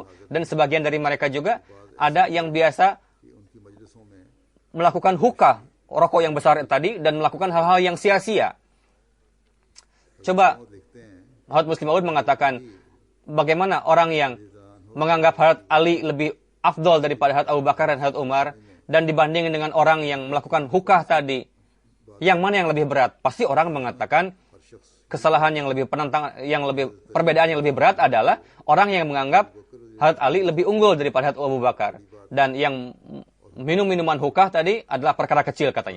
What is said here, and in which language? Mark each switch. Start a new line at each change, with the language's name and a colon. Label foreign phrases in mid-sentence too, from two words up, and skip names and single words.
Indonesian: Dan sebagian dari mereka juga ada yang biasa
Urdu: کہ ان کی مجلسوں میں
Indonesian: melakukan hukah, rokok yang besar tadi, dan melakukan hal-hal yang sia-sia. Coba
Urdu: وہ دیکھتے ہیں
Indonesian: Hadrat Muslim Maud mengatakan, bagaimana orang yang menganggap Hadrat Ali lebih afdol daripada Hadrat Abu Bakar dan Hadrat Umar, dan dibandingin dengan orang yang melakukan hukah tadi, yang mana yang lebih berat? Pasti orang mengatakan kesalahan yang lebih penantang, perbedaan yang lebih berat adalah orang yang menganggap Hadrat Ali lebih unggul daripada Hadrat Abu Bakar, dan yang minum minuman hukah tadi adalah perkara kecil katanya.